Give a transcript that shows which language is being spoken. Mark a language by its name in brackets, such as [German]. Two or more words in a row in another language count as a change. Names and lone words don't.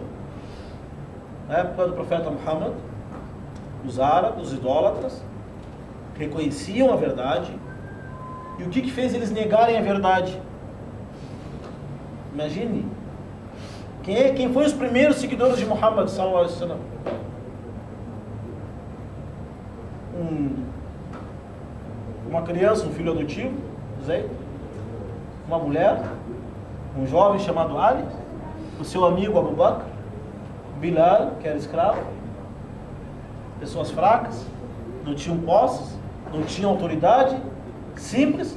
[Portuguese] Na época do profeta Muhammad, os árabes, os idólatras, reconheciam a verdade. E o que fez eles negarem a verdade? Imagine. Quem foi os primeiros seguidores de Muhammad [Arabic] صلى الله عليه وسلم? [Portuguese] Uma criança, um filho adotivo, Zayd, uma mulher, um jovem chamado Ali, o seu amigo Abu Bakr, Bilal, que era escravo, pessoas fracas, não tinham posses, não tinham autoridade, simples.